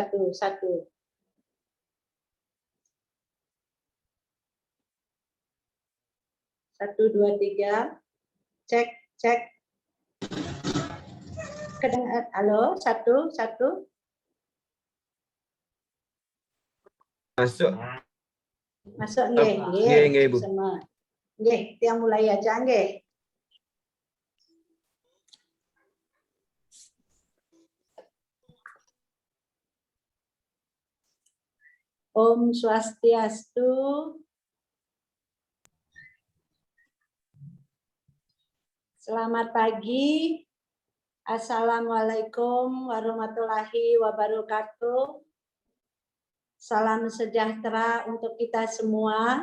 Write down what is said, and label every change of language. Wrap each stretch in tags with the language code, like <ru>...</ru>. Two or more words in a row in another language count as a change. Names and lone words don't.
<id>1, 2, 3. Cek. Kedengar? Halo, 1. Masuk nggih. Nggih, Bu. Sama. Nggih, yang mulai aja nggih. Om Swastiastu. Selamat pagi.</id> <ar>السلام عليكم ورحمة الله وبركاته.</ar> <id>Salam sejahtera untuk kita semua.</id>